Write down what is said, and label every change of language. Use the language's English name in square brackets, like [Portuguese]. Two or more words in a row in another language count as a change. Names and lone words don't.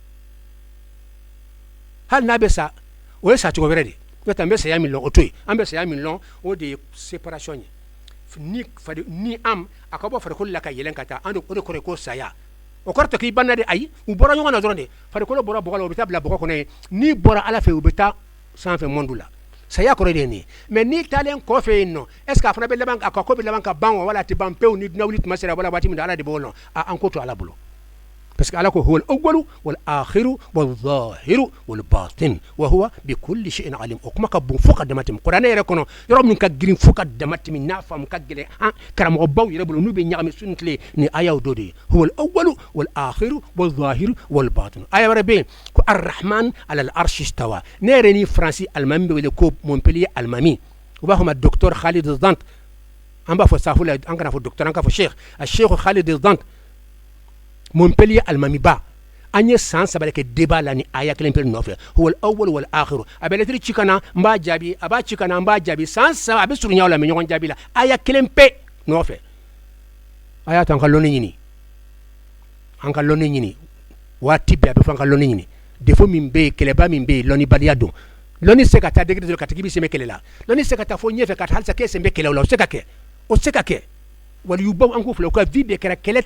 [Bambara] hali n'a bɛ sa o ye sacogo wɛrɛ de n'o tɛ an bɛ saya min lɔn o to yen an bɛ saya min lɔn o de ye séparation ye ni am a ka bɔ farikolo la ka yɛlɛn ka taa o de kɔrɔ ye ko saya o kɔrɔ tɛ k'i banna de ayi u bɔra ɲɔgɔn na dɔrɔn de farikolo bɔra bɔgɔ la u bɛ taa bila bɔgɔ kɔnɔ ye n'i bɔra ala fɛ u bɛ taa sanfɛ monde la saya kɔrɔ de ye nin ye mais n'i taalen kɔfɛ yen nɔ [French] est ce que [Bambara] a fana bɛ laban a ka ko bɛ laban ka ban wa wala a tɛ ban pewu ni dunan wuli tuma sera wala waati min na ala de b'o lɔn an ko to ala bolo parce que ala ko [Arabic] هو الأول والآخر والظاهر والباطن وهو بكل شيء عليم [Bambara] o kuma ka bon fo ka dama tɛmɛ kuranɛ yɛrɛ kɔnɔ yɔrɔ min ka girin fo ka dama tɛmɛ n'a faamu ka gɛlɛn karamɔgɔbaw yɛrɛ bolo n'u bɛ ɲagami su ni tile ni ayaw dɔ de ye [Arabic] هو الأول والآخر والظاهر والباطن [Bambara] aya wɛrɛ bɛ yen ko ar-rahman [Arabic] على العرش استوى [Bambara] ne yɛrɛ ni faransi alimami bɛ wele ko Montpellier alimami u b'a fɔ ma docteur Khalid Zant an b'a fɔ safu la an kana fɔ docteur an ka fɔ cheikh Khalid Zant Montpellier alimami ba an ye san saba kɛ débat la ni aya kelen pe nɔfɛ [Arabic] هو الأول والآخر [Bambara] a bɛ lettre ci kana n b'a jaabi a b'a ci kana n b'a jaabi san saba a bɛ surunya o la mɛ ɲɔgɔn jaabi la aya kelen pe nɔfɛ a y'a to an ka lɔnni ɲini waati bɛɛ a bɛ fɔ an ka lɔnni ɲini défaut min bɛ yen kɛlɛba min bɛ yen lɔnnibaliya don lɔnni se ka taa degré dɔ ka tigi bɛ sen bɛ kɛlɛ la lɔnni se ka taa fo ɲɛfɛ ka taa halisa k'e sen bɛ kɛlɛ o la o se ka kɛ waliyubaw an k'u filɛ u ka vie bɛɛ kɛra kɛlɛ